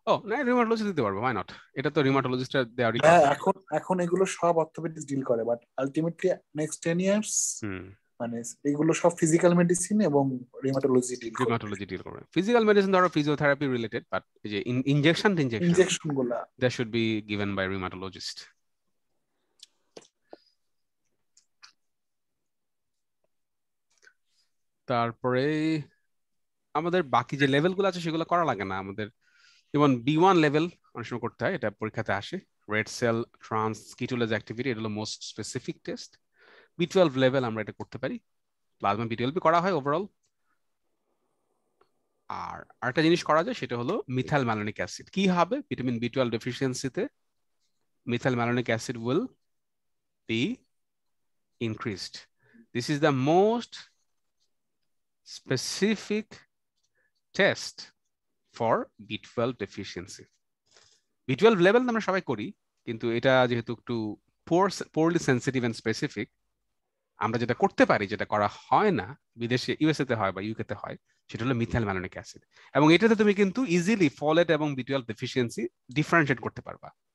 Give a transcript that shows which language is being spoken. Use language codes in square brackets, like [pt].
[bn] ও না, রিউমাটোলজি দিতে পারবো, ওয়াই নট, এটা তো রিউমাটোলজিস্টরা দেওয়ারই হ্যাঁ, কথা। এখন এখন এগুলো সব অর্থোপেডিক্স ডিল করে, বাট আলটিমেটলি নেক্সট 10 ইয়ার্স হুম, মানে এগুলো সব ফিজিক্যাল মেডিসিন এবং রিউমাটোলজি ডিল করবে। রিউমাটোলজি ডিল করবে। ফিজিক্যাল মেডিসিন ধরো ফিজিওথেরাপি রিলেটেড, বাট এই যে ইনজেকশন ইনজেকশন গুলা [en] that should be given by rheumatologist. [bn] তারপরে আমাদের বাকি যে লেভেলগুলো আছে সেগুলো করা লাগে না আমাদের, যেমন B1 লেভেল অনেক সময় করতে হয়, এটা পরীক্ষাতে আসে, রেড সেল ট্রান্সকিটোলেজ অ্যাক্টিভিটি, এটা হলো most specific test. B12 level আমরা এটা করতে পারি, প্লাজমা B12 করা হয় ওভারঅল। আর আরেকটা জিনিস করা যায় সেটা হলো মিথাইল ম্যালোনিক অ্যাসিড। কি হবে vitamin B12 ডেফিসিয়েন্সিতে? [en] Methyl malonic acid will be increased. This is the most specific test for B12 deficiency. [bn] B12 level আমরা সবাই করি, কিন্তু এটা যেহেতু একটু পোরলি সেন্সিটিভ এন্ড স্পেসিফিক, আমরা যেটা করতে পারি, যেটা করা হয় না, বিদেশে ইউএসএ তে হয় বা ইউকে তে হয়, সেটা হলো মিথাইল ম্যালোনিক অ্যাসিড। এবং এটাতে তুমি কিন্তু ইজিলি ফলেট এবং B12 ডেফিসিয়েন্সি ডিফারেন্সিয়েট করতে পারবা।